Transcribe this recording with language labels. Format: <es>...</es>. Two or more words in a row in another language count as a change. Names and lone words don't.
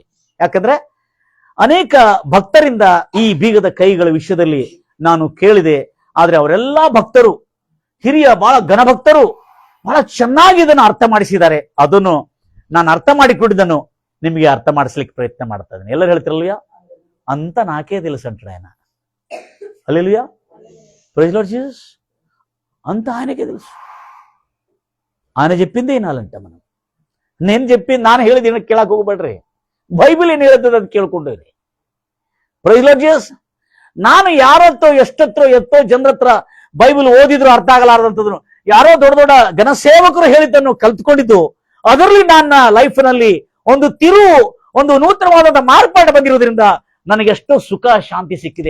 <kn>ಯಾಕಂದ್ರೆ ಅನೇಕ ಭಕ್ತರಿಂದ ಈ ಬೀಗದ ಕೈಗಳ ವಿಷಯದಲ್ಲಿ ನಾನು ಕೇಳಿದೆ. ಆದ್ರೆ ಅವರೆಲ್ಲಾ ಭಕ್ತರು, ಹಿರಿಯ ಬಹಳ ಘನಭಕ್ತರು ಬಹಳ ಚೆನ್ನಾಗಿ ಇದನ್ನು ಅರ್ಥ ಮಾಡಿಸಿದ್ದಾರೆ. ಅದನ್ನು ನಾನು ಅರ್ಥ ಮಾಡಿಕೊಂಡಿದ್ದನ್ನು ನಿಮಗೆ ಅರ್ಥ ಮಾಡಿಸ್ಲಿಕ್ಕೆ ಪ್ರಯತ್ನ ಮಾಡ್ತಾ ಇದ್ದೇನೆ. ಎಲ್ಲರೂ ಹೇಳ್ತಿರಲ್ವಯ್ಯ,</kn> <te>అంత నాకే తెలుసు అంటాడు ఆయన. హల్లెలూయా,</te> <en>Praise Lord Jesus.</en> <te>అంత ఆయనకే తెలుసు. ఆయన చెప్పిందే వినాలంట మనం.</te> <kn>ನಾನು ಹೇಳಿದ ಕೇಳಕ್ ಹೋಗ್ಬೇಡ್ರಿ. ಬೈಬಲ್ ಏನ್ ಹೇಳ್ತದೆ ಅದು ಕೇಳ್ಕೊಂಡ್ರಿ.</kn> <en>Praise Lord Jesus.</en> <kn>ನಾನು ಯಾರತ್ತೋ ಎಷ್ಟೋ ಜನರ ಹತ್ರ ಬೈಬಲ್ ಓದಿದ್ರು ಅರ್ಥ ಆಗಲಾರದಂತದ್ರು, ಯಾರೋ ದೊಡ್ಡ ದೊಡ್ಡ ಘನಸೇವಕರು ಹೇಳಿದ್ದನ್ನು ಕಲ್ತ್ಕೊಂಡಿದ್ದು, ಅದರಲ್ಲಿ ನನ್ನ ಲೈಫ್ ನಲ್ಲಿ ಒಂದು ನೂತನವಾದಂತಹ ಮಾರ್ಪಾಡು ಬಂದಿರೋದ್ರಿಂದ ನನಗೆ ಎಷ್ಟೋ ಸುಖ ಶಾಂತಿ ಸಿಕ್ಕಿದೆ.</kn>